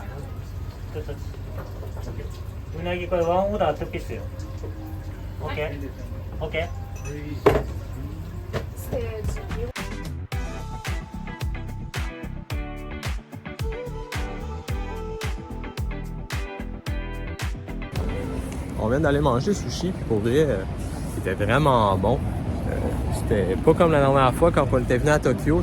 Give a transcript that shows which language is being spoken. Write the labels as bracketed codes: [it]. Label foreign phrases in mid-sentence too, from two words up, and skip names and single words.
[ja] うなぎこれワンオーダー2ピースよ。オッケー。オッケー。 [fr] On vient d'aller manger sushi, puis pour vrai, c'était vraiment bon. C'était pas comme la dernière fois quand on était venu à Tokyo.